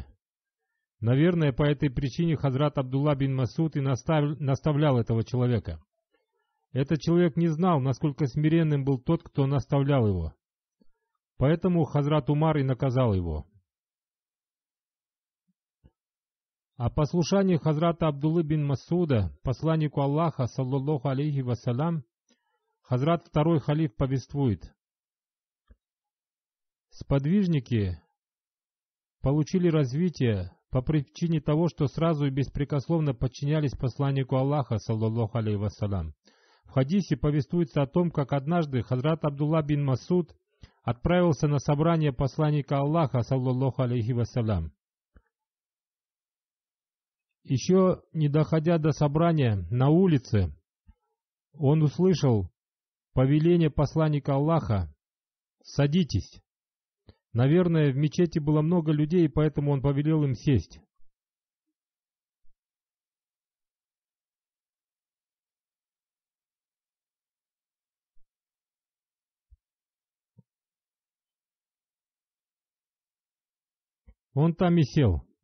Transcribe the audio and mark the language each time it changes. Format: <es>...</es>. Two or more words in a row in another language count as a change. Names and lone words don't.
<ru>Наверное, по этой причине Хазрат Абдулла бин Мас'уд и наставлял этого человека. Этот человек не знал, насколько смиренным был тот, кто наставлял его. Поэтому Хазрат Умар и наказал его. О послушании Хазрата Абдуллы бин Мас'уда, посланнику Аллаха,</ru> <ar>صلى الله عليه وسلم,</ar> <ru>Хазрат второй халиф повествует: сподвижники получили развитие по причине того, что сразу и беспрекословно подчинялись посланнику Аллаха,</ru> <ar>صلى الله عليه وسلم.</ar> <ru>В хадисе повествуется о том, как однажды Хазрат Абдулла бин Мас'уд отправился на собрание посланника Аллаха,</ru> <ar>صلى الله عليه وسلم.</ar> <ru>Еще не доходя до собрания на улице, он услышал повеление посланника Аллаха: «Садитесь». Наверное, в мечети было много людей, поэтому он повелел им сесть. Он там и сел.</ru>